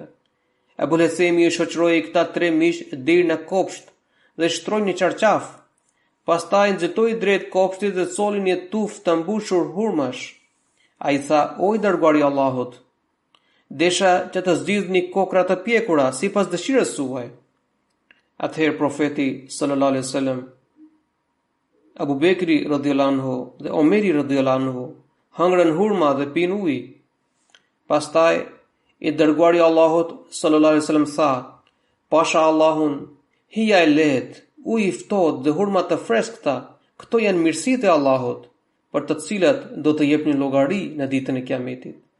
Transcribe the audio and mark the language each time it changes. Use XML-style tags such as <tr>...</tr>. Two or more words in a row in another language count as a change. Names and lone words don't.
<sq>Abul Hethemi i shoqëroi këta 3 miq deri në kopsht dhe shtroi një çarçaf. Pastaj nxitoi drejt kopshtit dhe soli një tufë të mbushur hurmash. Ai tha: "O i dërguari i Allahut, desha që të zgjidhni kokra të pjekura sipas dëshirës suaj." Atëherë profeti</sq> <ar>صلى الله عليه وسلم,</ar> <sq>Abu Bekri</sq> <ar>رضي الله عنه</ar> <sq>dhe Omeri</sq> <ar>رضي الله عنه</ar> <sq>hëngrën hurma dhe pinë ujë. Pastaj i dërguari i Allahut</sq> <ar>صلى الله عليه وسلم</ar> <sq>tha: "Pasha Allahun, hija e lehtë, uji i ftohtë dhe hurma të freskëta, këto janë mirësitë e Allahut, për të cilat do të jepni llogari në ditën e Kiametit."</sq>